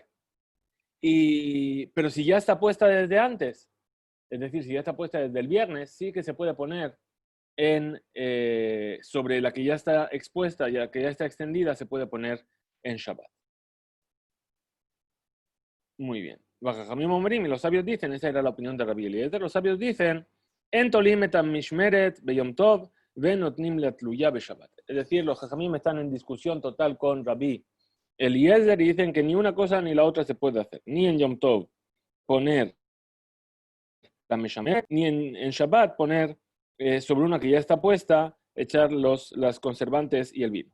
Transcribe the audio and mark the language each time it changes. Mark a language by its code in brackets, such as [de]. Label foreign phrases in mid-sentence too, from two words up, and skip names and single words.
[es] Pero si ya está puesta desde antes, es decir, si ya está puesta desde el viernes, sí que se puede poner sobre la que ya está expuesta, ya que ya está extendida, se puede poner en Shabbat. Muy bien. Y los sabios dicen, esa era la opinión de Rabbi Eliezer, los sabios dicen, [he] אין תולין את משמרת ביום טוב ונותנים לה תלויה ב שבת. [es] Es decir, los jajamim están en discusión total con Rabbi Eliezer y dicen que ni una cosa ni la otra se puede hacer. Ni en Yom Tov poner la mishmeret, ni en Shabbat poner sobre una que ya está puesta, echar las conservantes y el vino.